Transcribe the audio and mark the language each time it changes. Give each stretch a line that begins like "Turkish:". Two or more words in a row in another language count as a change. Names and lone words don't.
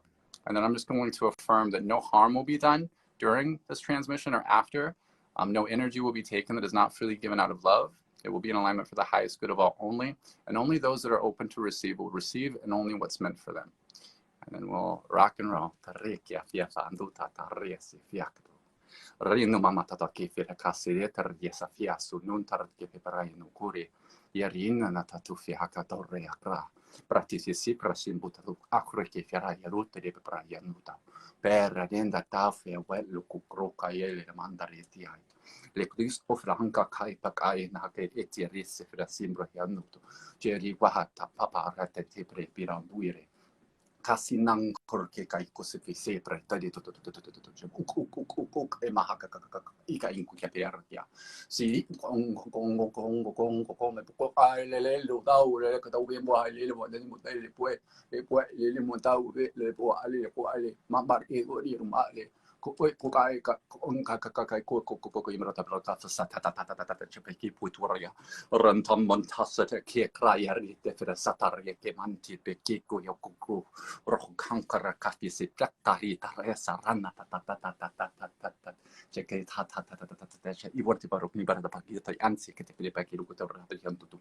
English: And then I'm just going to affirm that no harm will be done during this transmission or after. No energy will be taken that is not freely given out of love. It will be in alignment for the highest good of all only. And only those that are open to receive will receive, and only what's meant for them. And then we'll rock and roll. Rinu mama tataki fira kasireta yesa fiasu nun tarat ke perai no kuri yarina na tatu fi hakatore akra pratisi si prasim butaru akre ke fira yaruta de perai yanuta per renda tafe welu kukroka yele mandari tiai le kris ofranka kai pakai na ke etiris fira simbra yanuto jeri wahata papa rate te prepira buire Kasinang korke kai kusuki sepre tadi tu uk e maha ika inku kia te arakia si kong me ai le lu tau le ka tau be mo ai le mo le le mo tau le po ale mambar e o ri ma le ko kai ka kai ko imrata prata sa ta chepeki puituria rantam montasa ke krayari te fra satar ke manti pe ko yoku roh kankara kafi se praktari taresa rana ta cheke ta I vorti barok ni barada pakita anzi ke te pele pakiru ko tor ta yantu